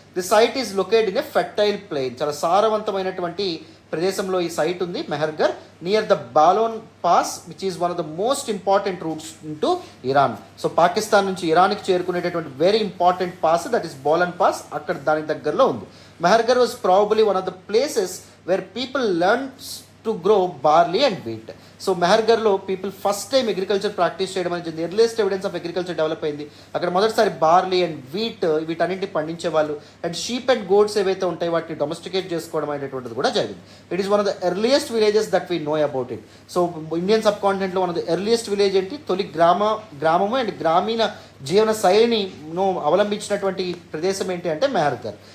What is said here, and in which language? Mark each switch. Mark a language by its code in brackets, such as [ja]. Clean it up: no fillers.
[en] the site is located in a fertile plain, [te] చాలా సారవంతమైనటువంటి ప్రదేశంలో ఈ సైట్ ఉంది [en] Mehrgarh, near the Bolan pass which is one of the most important routes into Iran. [te] So Pakistan నుంచి ఇరాన్కి చేరుకునేటటువంటి [en] very important pass, that is Bolan pass, [te] అక్కడ దానికి దగ్గరలో ఉంది. [en] Mehergar was probably one of the places where people learned to grow barley and wheat. [te] So మెహర్గర్లో people first time agriculture practice చేయడం అనేది [en] earliest evidence of agriculture [te] develop అయింది. అక్కడ మొదటిసారి barley and వీటన్నింటిని పండించేవాళ్ళు. అండ్ షీప్ అండ్ గోడ్స్ ఏవైతే ఉంటాయి వాటిని domesticate చేసుకోవడం అనేటువంటిది కూడా జరిగింది. [en] It is one of the earliest villages that we know about it. [te] So Indian sub కాంటినెంట్లో one of the earliest village ఏంటి, తొలి గ్రామము అండ్ గ్రామీణ జీవన శైలిని అవలంబించినటువంటి ప్రదేశం ఏంటి అంటే మెహర్గర్.